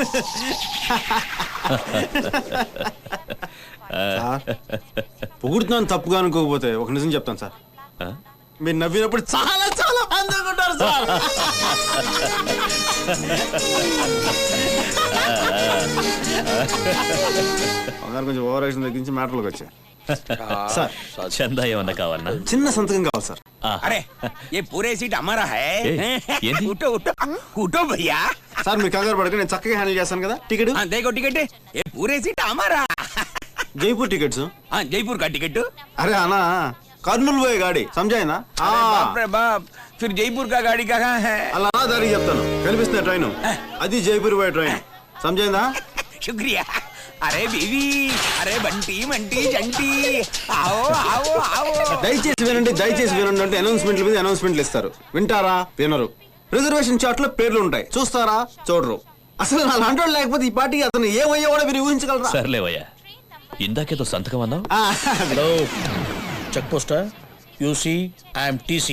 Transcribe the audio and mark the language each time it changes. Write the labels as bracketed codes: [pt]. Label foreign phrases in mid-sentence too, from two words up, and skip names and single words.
[te] పొగుడుతున్నాను తప్పుగా అనుకోకపోతే ఒక నిజం చెప్తాను సార్, మీరు నవ్వినప్పుడు చాలా చాలా అందంగా ఉంటారు సార్. కొంచెం [en] over action [te] తగ్గించి మ్యాటర్లోకి వచ్చా సార్. చందా ఏమన్నా కావాలన్నా? చిన్న సంతకం కావాలి సార్. [hi] अरे ये पूरे सीट हमारा है. उठो उठो उठो भैया. [te] సార్ మీరు కంగారు పడక, నేను చక్కగా హ్యాండిల్ చేస్తాను కదా. టికెట్ [hi] देखो टिकट, ये पूरे सीट हमारा. जयपुर टिकट जयपुर का टिकट. अरे आना कर्नूल वो गाड़ी समझाए ना. बाप रे बाप, फिर जयपुर का गाड़ी कहाँ है? [te] అలా దారి చెప్తాను, కనిపిస్తుంది ట్రైన్, అది జైపూర్ పోయే ట్రైన్. समझाయిందా? [hi] शुक्रिया. अरे बीवी, अरे बंटी मंटी जंटी, आओ आओ आओ. [te] దయచేసి వినండి అంటే అనౌన్స్మెంట్ల మీద అనౌన్స్మెంట్లు ఇస్తారు, వింటారా? వినరు. [en] reservation chart [te] లో పేర్లు ఉంటాయి, చూస్తారా? చూడరు. అసలు నా లాంటి లేకపోతే ఈ పార్టీకి అతను ఏమయ్యా కూడా మీరు ఊహించగలరా? సర్లేవయ్యా, ఇందాకేదో సంతకం అన్నావు. హలో, చెక్ పోస్టా? [en] you see I'm TC.